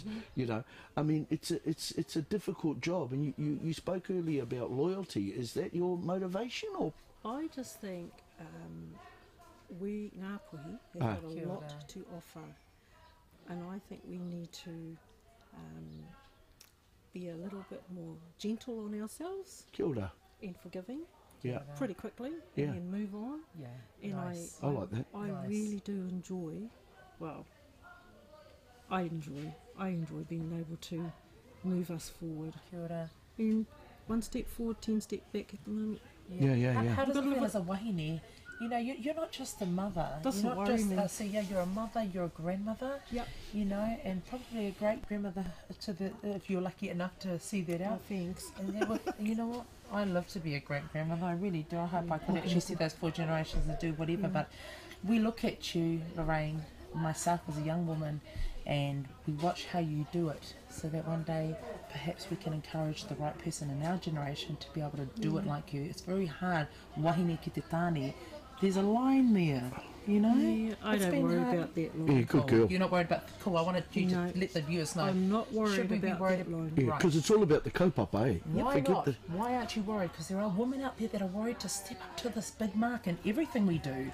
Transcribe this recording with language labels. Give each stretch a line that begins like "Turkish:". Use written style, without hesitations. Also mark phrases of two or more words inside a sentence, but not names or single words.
English: I mean, it's a difficult job, and you spoke earlier about loyalty. Is that your motivation, or? I just think we Ngāpuhi have got a lot to offer, and I think we need to be a little bit more gentle on ourselves.
Māori: Kia ora.
English: And forgiving. Yeah. Pretty quickly. And then move on. Yeah. And nice. I like that. I really do enjoy. Well, I enjoy being able to move us forward.
Māori: Kia ora.
English: And 1 step forward, 10 step back at the moment. Yeah. How does it feel as a wahine? You're not just a mother. Doesn't worry me. So you're a mother, you're a grandmother. Yep. And probably a great grandmother if you're lucky enough to see that out. Oh, thanks. And you know what? I love to be a great grandmother. I really do. I hope I could actually see those 4 generations and do whatever. But we look at you, Lorraine, myself as a young woman, and we watch how you do it, so that one day perhaps we can encourage the right person in our generation to be able to do it like you. It's very hard.
Māori: Wahine ki te tāne.
English: There's a line there, Yeah, I don't worry about that line. Yeah, good girl. You're not worried about I wanted you to let the viewers know. I'm not worried Should we about be worried that line. Yeah, because it's all about the kaupapa, eh? Why not? Why aren't you worried? Because there are women out there that are worried to step up to this big mark in everything we do.